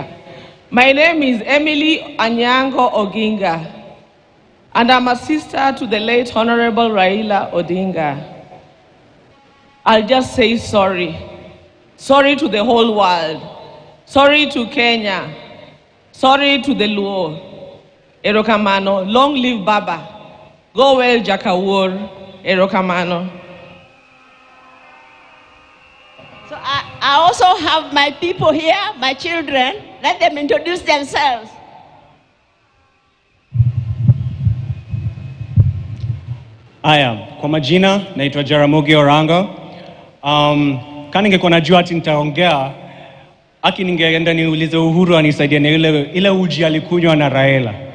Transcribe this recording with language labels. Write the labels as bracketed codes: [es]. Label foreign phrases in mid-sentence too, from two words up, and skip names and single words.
[en] My name is Emily Anyango Oginga, and I'm a sister to the late Honorable Raila Odinga. I'll just say sorry. Sorry to the whole world. Sorry to Kenya. Sorry to the Luo. Erokamano, long live Baba. Go well, Jakawur. Erokamano. So I also have my people here, my children. Let them introduce themselves. [sw] Aya, kwa majina naitwa Jaramogi Odinga. Kama ningekuwa najua ati nitaongea, ningeenda niulize Uhuru anisaidie na ile uji alikunywa na Raila.